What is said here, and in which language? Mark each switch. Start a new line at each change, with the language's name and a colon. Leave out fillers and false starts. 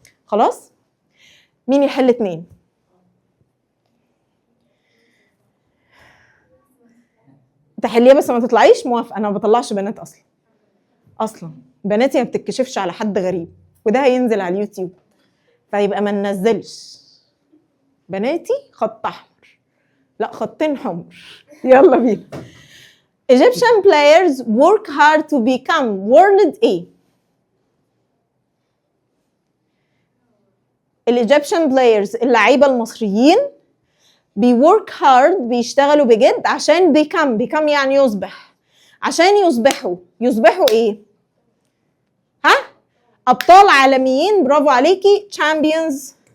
Arabic: خلاص، مين يحل 2؟ تحليها بس ما تطلعيش موافقه، انا ما بطلعش بنات اصلا بناتي ما بتتكشفش على حد غريب، وده هينزل على اليوتيوب، فيبقى ما ننزلش بناتي خط احمر، لا خطين حمر. يلا بينا.
English: Egyptian players work hard to become world A.
Arabic: الإيجيبشن بلايرز، اللعيبة المصريين، بيورك هارد، بيشتغلوا بجد عشان become يعني يصبح، عشان يصبحوا ايه؟ ها؟ أبطال عالميين، برافو عليكي، champions.